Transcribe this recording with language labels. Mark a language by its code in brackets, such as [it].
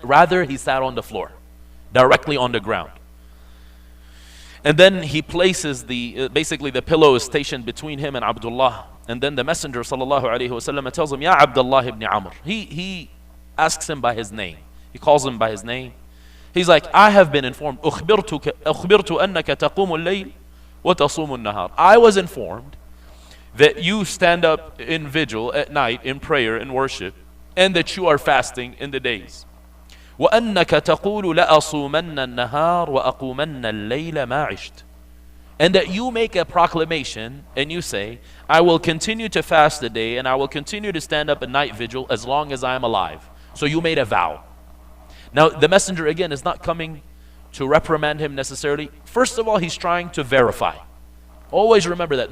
[en] Rather, he sat on the floor, directly on the ground. And then he places basically the pillow is stationed between him and Abdullah. And then the Messenger sallallahu alaihi wasallam tells him, Ya Abdullah ibn Amr. He asks him by his name. He calls him by his name. He's like, I have been informed. [ar] أخبرت أنك تقوم الليل وتصوم النهار. [en] I was informed that you stand up in vigil at night in prayer and worship, and that you are fasting in the days. [ar] وأنك تقول لأصومن النهار وأقومن الليل ما عشت. [en] And that you make a proclamation and you say, I will continue to fast the day and I will continue to stand up at night vigil as long as I am alive. So you made a vow. Now the Messenger again is not coming to reprimand him necessarily. First of all, he's trying to verify. Always remember that.